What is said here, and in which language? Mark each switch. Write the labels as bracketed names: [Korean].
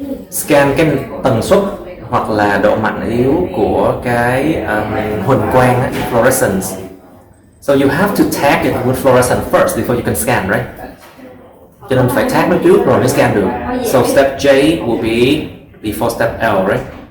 [Vietnamese] Scan cái tần suất hoặc là độ mạnh yếu của cái huỳnh quang, fluorescence. [English] So you have to tag it with fluorescent first before you can scan, right? [Vietnamese] Cho nên phải tag nó trước rồi mới scan được. [English] So step J will be before step L, right?